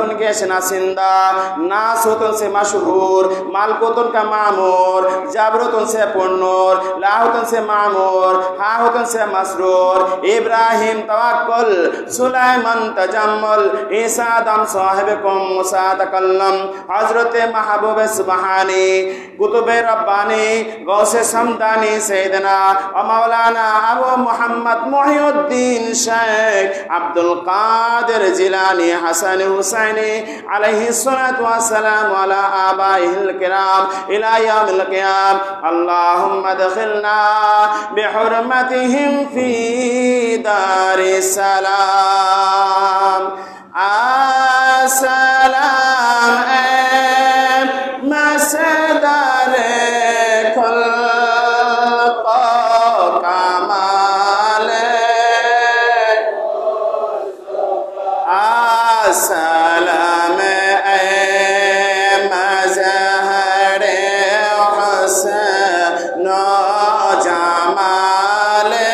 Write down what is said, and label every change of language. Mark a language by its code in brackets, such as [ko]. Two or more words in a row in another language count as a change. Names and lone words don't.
[ur] ان کے شناسندہ ناسوت ان سے مشہور ملکوت ان کا معمور جبروت ان سے پرنور لاہوت ان سے معمور ہاہوت ان سے مسرور [ar] إبراهيم توكل سليمان تجمل عيسى آدم صاحبكم موسى تكلم حضرت محبوب سبحاني قطب رباني غوث صمداني سيدنا ومولانا أبو محمد محي الدين شيخ عبد القادر الجيلاني حسن حسيني عليه الصلاة والسلام على آبائه الكرام إلى يوم القيام اللهم أدخلنا بحرمتهم في دار السلام السلام مصدر كل كمال السلام مظهر حسن جمال